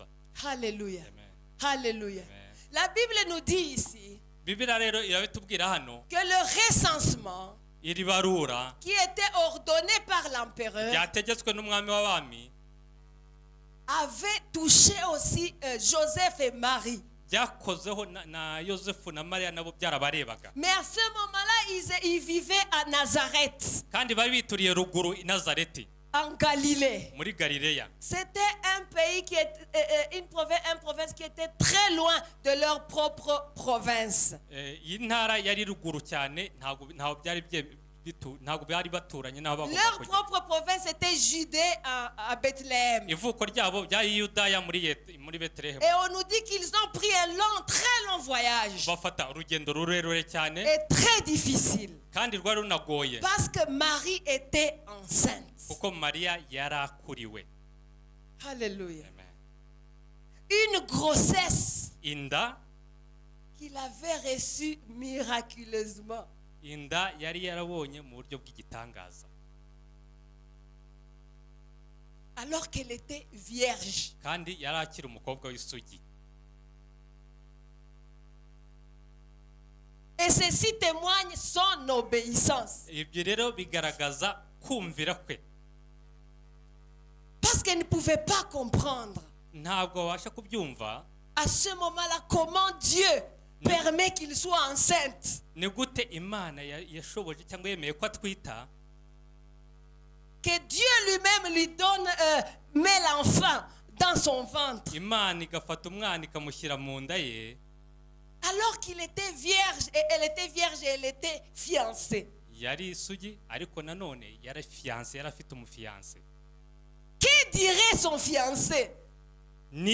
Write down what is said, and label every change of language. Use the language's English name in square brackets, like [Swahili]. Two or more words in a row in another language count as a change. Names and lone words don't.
[French] Alléluia. Amen. Alléluia. Amen. La Bible nous dit ici [Kinyarwanda] Bibiliya rero irabitubwira hano, [French] que le recensement [Kinyarwanda] iri barura [French] qui était ordonné par l'empereur [Kinyarwanda] ryategetswe n'umwami w'abami [French] avait touché aussi Joseph et Marie. [Kinyarwanda] byakozeho na Yosefu na Mariya, nabo byarabarebaga. [French] Mais à ce moment-là, ils vivaient à Nazareth, [Kinyarwanda] kandi bari bituriye ruguru i Nazareti [French] en Galilée. [Kinyarwanda] muri Galileya. [French] C'était un pays qui était une province qui était très loin de leur propre province. [Kinyarwanda] iyi ntara yari ruguru cyane, ntabwo byari baturanye n'abo bagomba [French] Leur [Kinyarwanda] kujya. [French] propre province était Judée à Bethléem. [Kinyarwanda] ivuko ryabo byari Yudaya muri Betelehemu. [French] Et on nous dit qu'ils ont pris un très long voyage. [Kinyarwanda] bafata urugendo rurerure cyane [French] Et très difficile. [Kinyarwanda] kandi rwari runagoye, [French] Parce que Marie était enceinte. [Kinyarwanda] kuko Mariya yari akuriwe. [French] Alléluia. Amen. Une grossesse [Kinyarwanda] inda [French] qu'il avait reçue miraculeusement. [Kinyarwanda] inda yari yarabonye mu buryo bw'igitangaza, [French] Alors qu'elle était vierge. [Kinyarwanda] kandi yari akiri umukobwa w'isugi. [French] Et ceci témoigne son obéissance. [Kinyarwanda] ibyo rero bigaragaza kumvira kwe. [French] Parce qu'elle ne pouvait pas comprendre [Kinyarwanda] ntabwo wabasha kubyumva [French] à ce moment-là comment Dieu permet qu'il soit enceinte. [Kinyarwanda] ni gute Imana yashoboje cyangwa yemeye ko atwita, [French] Que Dieu lui-même lui donne, met l'enfant dans son ventre. [Kinyarwanda] Imana igafata umwana ikamushyira mu nda ye, [French] Alors qu'il était vierge et elle était vierge et elle était fiancée. [Kinyarwanda] yari isugi ariko nanone yari fiancé, yari afite umufiancé. [French] Que dirait son fiancé?